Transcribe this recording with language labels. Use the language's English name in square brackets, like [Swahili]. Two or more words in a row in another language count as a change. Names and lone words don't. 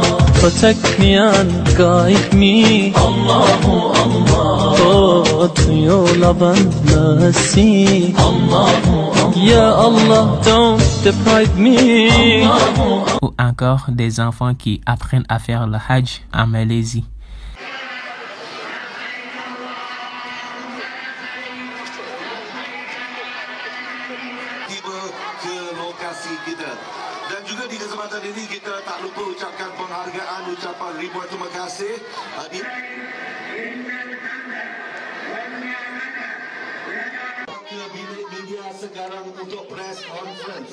[English] protect me and guide me, [Arabic] Allahu Allah, [English] oh to your love and mercy, [Arabic] Allahu Allah, Ya Allah [English] don't deprive me. [French] Ou encore des enfants qui apprennent à faire le Hajj en Malaisie. [Malay] Tiba ke lokasi kita dan juga di kesempatan ini kita tak lupa ucapkan penghargaan, ucapan ribuan terima kasih ke bilik media sekarang untuk [English] press conference.